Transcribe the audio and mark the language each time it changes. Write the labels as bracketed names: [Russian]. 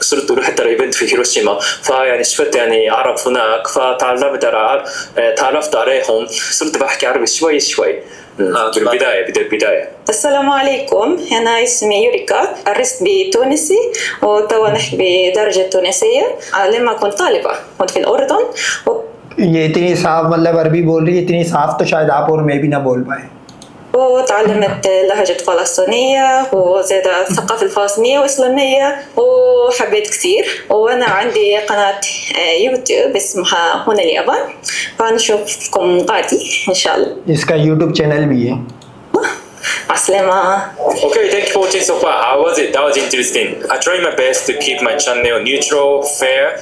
[Arabic] صرت أروح حتى إيفنت في هيروشيما، فيعني شفت يعني عرب هناك، فتعلمت تعرفت عليهم، صرت بحكي عربي شوي شوي بالبداية. السلام عليكم، أنا اسمي يوريكا، درست بتونسي وتوا نحكي بدرجة تونسية. لما كنت طالبة كنت في الأردن [Hindi] ये इतनी साफ मतलब अरबी बोल रही है, इतनी साफ तो शायद आप और मैं भी ना बोल पाए। [Arabic] وتعلمت لهجة فلسطينية وزاد الثقافة الفلسطينية والإسلامية وحبيت كثير. وأنا عندي قناة يوتيوب اسمها هنا اليابان، فنشوفكم غادي إن شاء الله. [Hindi] इसका यूट्यूब चैनल भी है। [Arabic] مع السلامة. [English] Okay, thank you for watching so far. How was it? That was interesting. I tried my best to keep my channel neutral, fair.